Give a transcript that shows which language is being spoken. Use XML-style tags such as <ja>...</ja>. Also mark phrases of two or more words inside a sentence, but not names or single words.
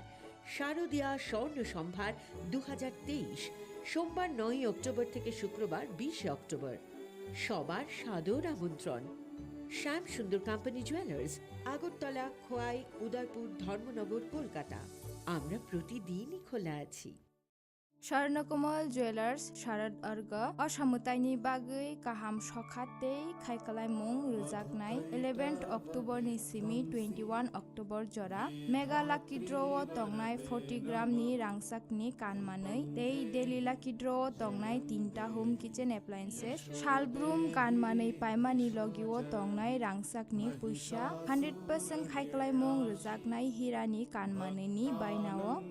<bn>শারদীয়া স্বর্ণ সম্ভার 2023, সোমবার 9 অক্টোবর থেকে শুক্রবার 20 অক্টোবর। সবার সাদর আমন্ত্রণ। শ্যাম সুন্দর কোম্পানি জুয়েলার্স, আগরতলা, খোয়াই, উদয়পুর, ধর্মনগর, কলকাতা। আমরা প্রতিদিনই খোলা আছি।</bn> <brx>स्वर्णकमल ज्वेलर्स शारद अर्ग असामुताइनि बागै गाहाम सखाते खायखालायमुं रोजाकनाय 11 अक्टोबर नि सिमी 21 अक्टोबर जरा</brx> <en>mega lucky draw</en> <brx>तंगनाय 40 ग्राम नि रांसाकनि कानमानै</brx> <en>daily lucky draw</en> <brx>तंगनाय 3टा</brx> <en>home kitchen appliances</en> <brx>शालब्रुम कानमानै पायमानि लगिओ तंगनाय रांसाकनि पैसा 100% खायखालायमुं रोजाकनाय हिरानि कानमानैनि बायनाओ</brx>